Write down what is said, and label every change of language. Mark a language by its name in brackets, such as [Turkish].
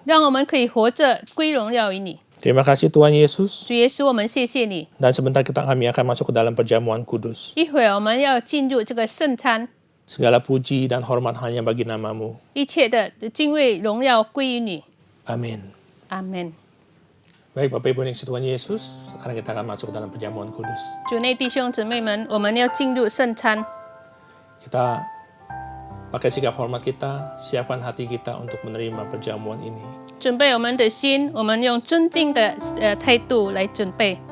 [Chinese] 让我们可以活着归荣耀于你。 [Indonesian] Terima kasih Tuhan Yesus. [Chinese] 主耶稣，我们谢谢你。 [Indonesian] Dan sebentar kami akan masuk ke dalam perjamuan kudus. [Chinese] 一会儿我们要进入这个圣餐， [Indonesian] Segala puji dan hormat hanya bagi nama-Mu. [Chinese] 一切的敬畏荣耀归于你。 [Indonesian] Amin. [Chinese] 阿门。 [Indonesian] Baik Bapak Ibu yang kasih Tuhan Yesus, sekarang kita akan masuk ke dalam perjamuan kudus. [Chinese] 主内弟兄姊妹们，我们要进入圣餐。 [Indonesian] Kita pakai sikap hormat kita, siapkan hati kita untuk menerima perjamuan ini. [Chinese] 准备我们的心，我们用尊敬的态度来准备。